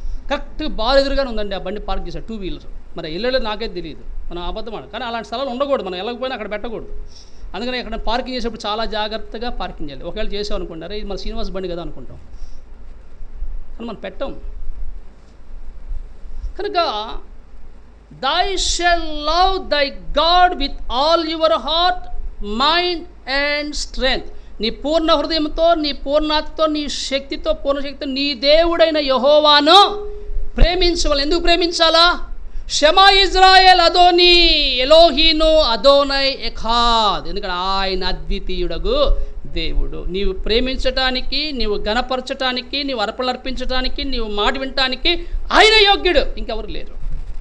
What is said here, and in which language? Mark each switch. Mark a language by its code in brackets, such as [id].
[te] Correct bar ఎదురుగానే ఉందండి ఆ బండి పార్క్ చేశాడు, 2 వీలర్. మరి ఇల్లేదు నాకైతే తెలియదు, మనం అబద్ధం. కానీ అలాంటి స్థలాలు ఉండకూడదు, మనం వెళ్ళకపోయినా అక్కడ పెట్టకూడదు. అందుకని ఇక్కడ పార్కింగ్ చేసేప్పుడు చాలా జాగ్రత్తగా పార్కింగ్ చేయాలి. ఒకవేళ చేసామనుకుంటారా ఇది మన శ్రీనివాస్ బండి కదా అనుకుంటాం, కానీ మనం పెట్టాం. [en] కనుక thou shalt love thy God with all your heart, mind and strength. [te] నీ పూర్ణ హృదయంతో, నీ పూర్ణాత్మతో, నీ శక్తితో, పూర్ణ శక్తితో నీ దేవుడైన యెహోవాను ప్రేమించవాలి. ఎందుకు ప్రేమించాలా? [he] షమా ఇజ్రాయేల్ అదోని ఎలోహీను అదోనై ఎఖాద్. [te] ఎందుకంటే ఆయన అద్వితీయుడగు దేవుడు. నీవు ప్రేమించటానికి, నీవు గణపరచటానికి, నీవు అర్పణలు అర్పించటానికి, నీవు మాట వినటానికి ఆయన యోగ్యుడు, ఇంకెవరు లేరు.